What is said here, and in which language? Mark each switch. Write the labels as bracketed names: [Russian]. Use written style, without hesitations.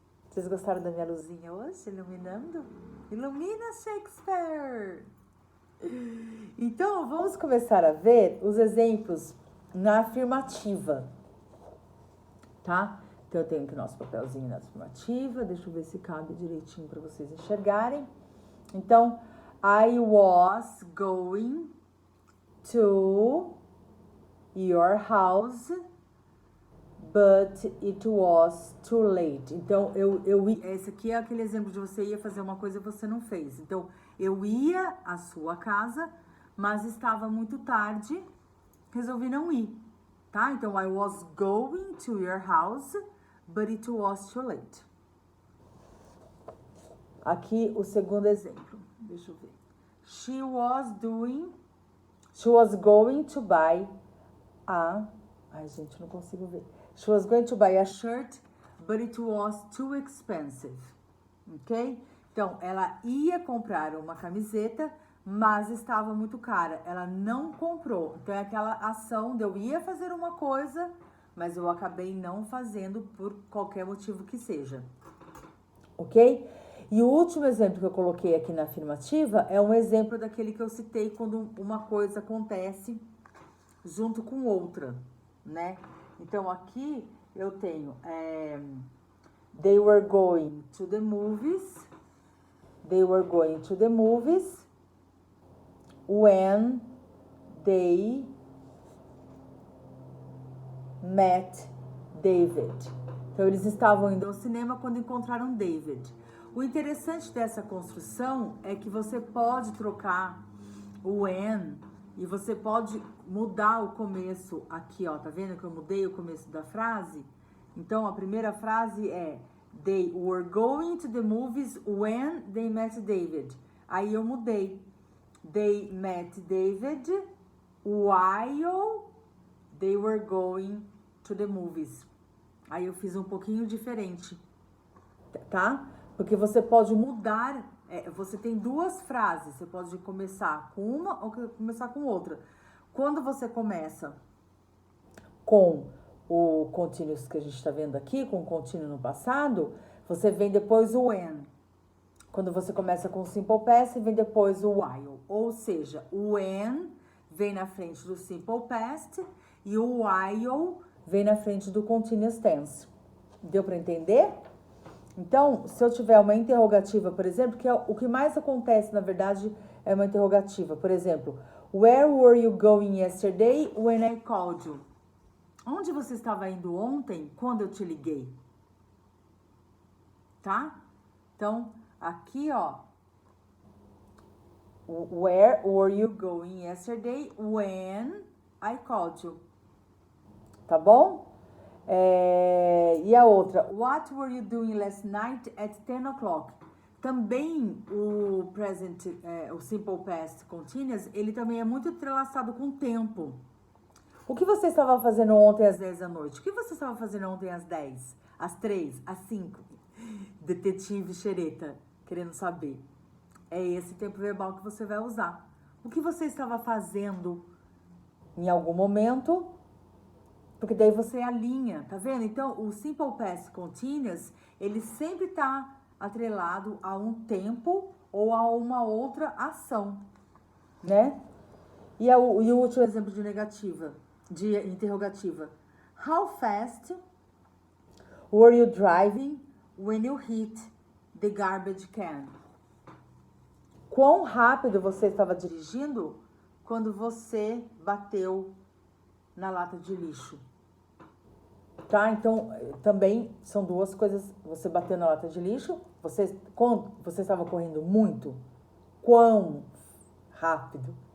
[Portuguese] Vocês gostaram da minha luzinha hoje, iluminando? Ilumina, Shakespeare! Então, vamos começar a ver os exemplos na afirmativa, tá? Então, eu tenho aqui nosso papelzinho na afirmativa. Deixa eu ver se cabe direitinho para vocês enxergarem. [English] Então, I was going to your house, but it was too late. [Portuguese] Então, esse aqui é aquele exemplo de você ia fazer uma coisa e você não fez. Então, eu ia à sua casa, mas estava muito tarde, resolvi não ir, tá? [English] Então, I was going to your house, but it was too late. [Portuguese] Aqui o segundo exemplo, deixa eu ver. [English] She was going to buy [Portuguese] ai, gente, não consigo ver. [English] She was going to buy a shirt, but it was too expensive. Ok? [Portuguese] Então, ela ia comprar uma camiseta, mas estava muito cara. Ela não comprou. Então, é aquela ação de eu ia fazer uma coisa, mas eu acabei não fazendo por qualquer motivo que seja. Ok? E o último exemplo que eu coloquei aqui na afirmativa é um exemplo daquele que eu citei quando uma coisa acontece junto com outra, né? Então, aqui eu tenho [English] they were going to the movies. They were going to the movies when they met David. [Portuguese] Então, eles estavam indo ao cinema quando encontraram David. O interessante dessa construção é que você pode trocar o when E você pode mudar o começo aqui, ó. Tá vendo que eu mudei o começo da frase? Então, a primeira frase é [English] They were going to the movies when they met David. [Portuguese] Aí eu mudei. [English] They met David while they were going to the movies. [Portuguese] Aí eu fiz um pouquinho diferente, tá? Porque você pode mudar, você tem duas frases, você pode começar com uma ou começar com outra. Quando você começa com o continuous que a gente está vendo aqui, com o contínuo no passado, você vem depois o when. Quando você começa com o simple past, vem depois o while. Ou seja, o when vem na frente do simple past e o while vem na frente do continuous tense. Deu para entender? Então, se eu tiver uma interrogativa, por exemplo, que é o que mais acontece, na verdade, é uma interrogativa. Por exemplo, [English] where were you going yesterday when I called you? [Portuguese] Onde você estava indo ontem quando eu te liguei? Tá? Então, aqui, ó. [English] Where were you going yesterday when I called you? [Portuguese] Tá bom? E a outra, [English] what were you doing last night at 10 o'clock? [Portuguese] Também o present, o simple past continuous, ele também é muito entrelaçado com o tempo. O que você estava fazendo ontem às 10 da noite? O que você estava fazendo ontem às 10? Às 3? Às 5? Detetive xereta, querendo saber. É esse tempo verbal que você vai usar. O que você estava fazendo em algum momento? Porque daí você alinha, tá vendo? Então, o simple past continuous, ele sempre tá atrelado a um tempo ou a uma outra ação, né? E o último exemplo de interrogativa. [English] How fast were you driving when you hit the garbage can? [Portuguese] Quão rápido você estava dirigindo quando você bateu na lata de lixo? [English] Tá? [Portuguese] Então, também são duas coisas. Você bateu na lata de lixo, quando você estava correndo muito, quão rápido?